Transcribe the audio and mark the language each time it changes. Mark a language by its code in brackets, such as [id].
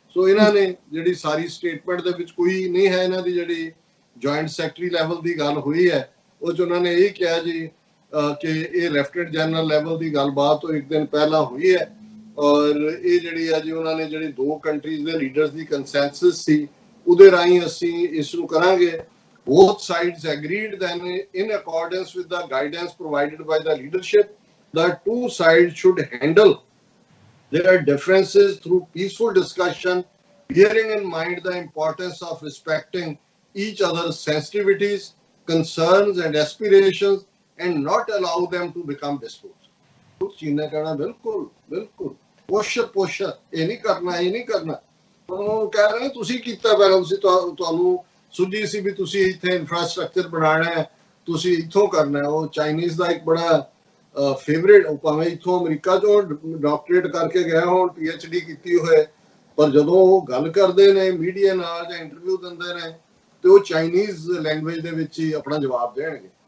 [pa] ਸੋ ਇਹਨਾਂ ਨੇ ਜਿਹੜੀ ਸਾਰੀ ਸਟੇਟਮੈਂਟ ਦੇ ਵਿੱਚ ਕੋਈ ਨਹੀਂ ਹੈ, ਇਹਨਾਂ ਦੀ ਜਿਹੜੀ ਜੁਆਇੰਟ ਸੈਕਟਰੀ ਲੈਵਲ ਦੀ ਗੱਲ ਹੋਈ ਹੈ ਉਹ 'ਚ ਉਹਨਾਂ ਨੇ ਇਹ ਕਿਹਾ ਜੀ ਕਿ ਇਹ ਲੈਫਟੀਨੈਂਟ ਜਨਰਲ ਲੈਵਲ ਦੀ ਗੱਲਬਾਤ ਤੋਂ ਇੱਕ ਦਿਨ ਪਹਿਲਾਂ ਹੋਈ ਹੈ ਔਰ ਇਹ ਜਿਹੜੀ ਹੈ ਜੀ ਉਹਨਾਂ ਨੇ ਜਿਹੜੀ ਦੋ ਕੰਟਰੀਜ਼ ਦੇ ਲੀਡਰਸ ਦੀ ਕੰਸੈਂਸਸ ਸੀ ਉਹਦੇ ਰਾਹੀਂ ਅਸੀਂ ਇਸ ਨੂੰ ਕਰਾਂਗੇ। [en] Both sides agreed then in accordance with the guidance provided by the leadership, the two sides should handle their differences through peaceful discussion, bearing in mind the importance of respecting each other's sensitivities, concerns and aspirations and not allow them to become disputes. [hi] चीन ने कहना बिल्कुल बिल्कुल push ये नहीं करना [pa] ਉਹ ਕਹਿ ਰਹੇ ਨੇ ਤੁਸੀਂ ਕੀਤਾ ਪਹਿਲਾਂ, ਤੁਸੀਂ ਤੁਹਾਨੂੰ ਸੁਝੀ ਸੀ ਵੀ ਤੁਸੀਂ ਇੱਥੇ ਇਨਫਰਾਸਟ੍ਰਕਚਰ ਬਣਾਉਣਾ ਹੈ, ਤੁਸੀਂ ਇੱਥੋਂ ਕਰਨਾ। ਉਹ ਚਾਈਨੀਜ਼ ਦਾ ਇੱਕ ਬੜਾ ਫੇਵਰੇਟ, ਭਾਵੇਂ ਇੱਥੋਂ ਅਮਰੀਕਾ ਚੋਂ ਡਾਕਟਰੇਟ ਕਰਕੇ ਗਿਆ ਹੋਣ, PhD ਕੀਤੀ ਹੋਏ, ਪਰ ਜਦੋਂ ਉਹ ਗੱਲ ਕਰਦੇ ਨੇ ਮੀਡੀਆ ਨਾਲ ਜਾਂ ਇੰਟਰਵਿਊ ਦਿੰਦੇ ਨੇ ਤੇ ਉਹ ਚਾਈਨੀਜ਼ ਲੈਂਗੁਏਜ ਦੇ ਵਿੱਚ ਹੀ ਆਪਣਾ ਜਵਾਬ ਦੇਣਗੇ।